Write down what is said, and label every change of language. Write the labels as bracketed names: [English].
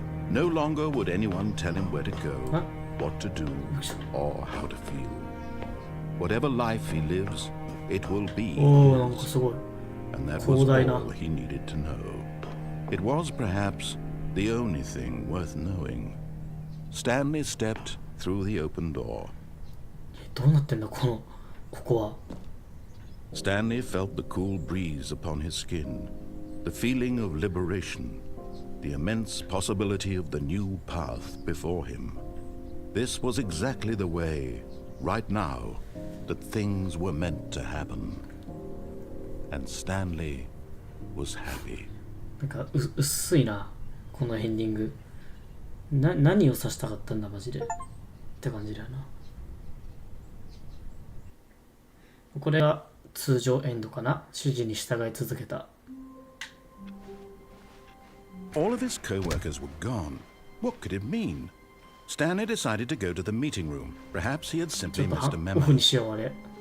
[English] No longer would anyone tell him where to go, what to do, or how to feel. Whatever life he lives, it will be his. And that was all he needed to know. It was perhaps the only thing worth knowing. Stanley stepped through the open door. [Japanese] どうなってんだここは。 [English] Stanley felt the cool breeze upon his skin, the feeling of liberation, the immense possibility of the new path before him. This was exactly the way, right now, that things were meant to happen. And Stanley was happy. [Japanese] なんか薄いな、このエンディング。何を指したかったんだマジでって感じだよな。これが通常エンドかな。指示に従い続けた。 [English] All of his co-workers were gone. What could it mean? Stanley decided to go to the meeting room. Perhaps he had simply missed a memo. [Japanese] オフにしようあれ。